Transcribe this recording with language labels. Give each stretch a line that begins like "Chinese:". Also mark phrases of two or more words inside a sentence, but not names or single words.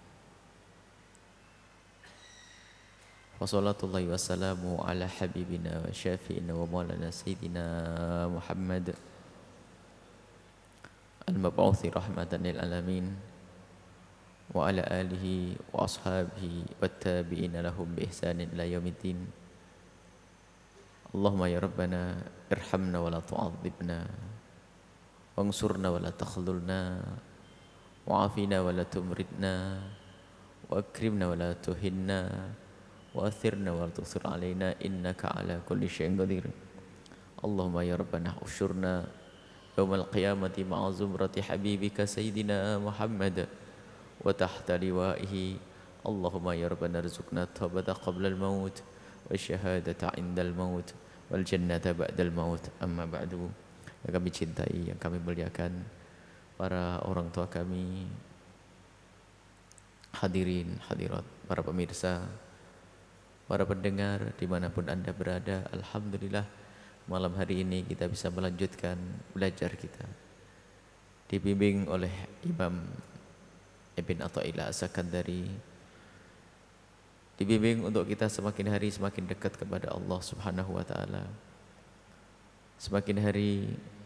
Arabic: وصلاة الله والسلام على حبيبنا وشفيعنا ومولانا سيدنا محمد المبعوث رحمة للعالمين وعلى آله وأصحابه وتابعين لهم بإحسان إلى يوم الدين. اللهم يا ربنا ارحمنا ولا تعذبنا وانصرنا ولا تخذلنا وعافنا ولا تمرضنا وأكرمنا ولا تهنا وآثرنا ولا تؤثر علينا إنك على كل شيء قدير. اللهم يا ربنا احشرنا يوم القيامة مع زمرة حبيبك سيدنا محمد وتحت لوائه. اللهم يا ربنا ارزقنا توبة قبل الموت وشهادة عند الموت والجنة بعد الموت. أما بعد.
Indonesian: Yang kami cintai, yang kami muliakan, para orang tua kami, hadirin, hadirat, para pemirsa, para pendengar dimanapun anda berada. Alhamdulillah malam hari ini kita bisa melanjutkan belajar kita, dibimbing oleh Imam Ibn Atha'illah As-Sakandari, dibimbing untuk kita semakin hari semakin dekat kepada Allah
Arabic: سبحانه وتعالى,
Indonesian: semakin hari